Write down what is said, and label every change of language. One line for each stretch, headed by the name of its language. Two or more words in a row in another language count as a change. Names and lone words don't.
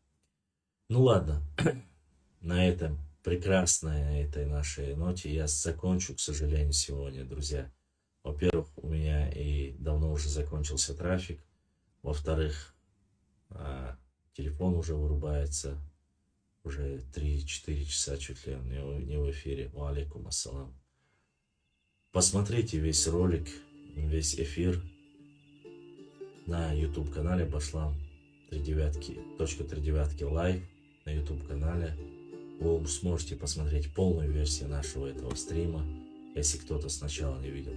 Russian: Ну ладно, на этом прекрасной этой нашей ноте я закончу, к сожалению, сегодня, друзья. Во-первых, у меня и давно уже закончился трафик. Во-вторых, телефон уже вырубается. Уже 3-4 часа чуть ли не в эфире.
Arabic: و عليكم السلام.
Russian: Посмотрите весь ролик, весь эфир на YouTube канале Башлам 39.39 лайв на YouTube канале. Вы сможете посмотреть полную версию нашего этого стрима, если кто-то сначала не видел.